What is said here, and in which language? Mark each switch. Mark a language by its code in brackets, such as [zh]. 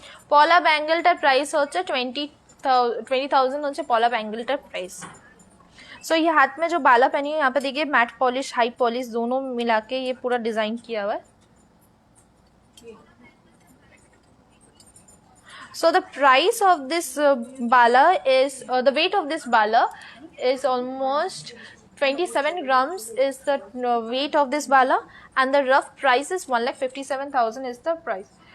[bn] পলা ব্যাঙ্গেলটার প্রাইস হচ্ছে 20,000 হচ্ছে পলা ব্যাঙ্গেলটার প্রাইস। [hi] सो ये हाथ में जो बाला पहनी है यहाँ पे देखिए मैट पॉलिश हाई पॉलिश दोनों मिला के ये पूरा डिजाइन किया हुआ है। [en] So the price of this bala is the weight of this bala is almost 27 grams is the weight of this bala, and the rough price is 1,57,000 is the price.